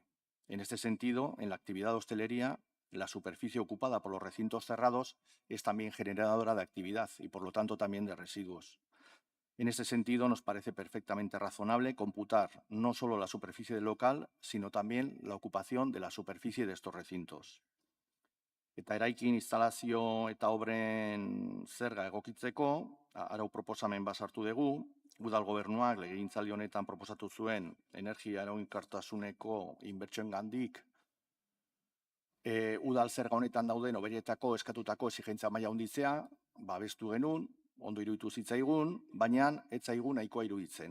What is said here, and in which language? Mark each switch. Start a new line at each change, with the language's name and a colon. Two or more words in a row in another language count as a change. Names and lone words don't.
Spanish: En este sentido, en la actividad de hostelería, la superficie ocupada por los recintos cerrados es también generadora de actividad y, por lo tanto, también de residuos. En ese sentido, nos parece perfectamente razonable computar no solo la superficie del local, sino también la ocupación de la superficie de estos recintos.
Basque: Eta eraikin, instalazio eta obren zerga egokitzeko, arau proposamen bat sartu dugu, udal gobernuak legegintzaldi honetan proposatu zuen energia eraginkortasuneko inbertsioengandik udal zerga honetan dauden oberietako eskatutako exigentzia maila handitzea, babestu genuen, ondo iruditu zitzaigun, baina ez zaigu nahikoa iruditzen.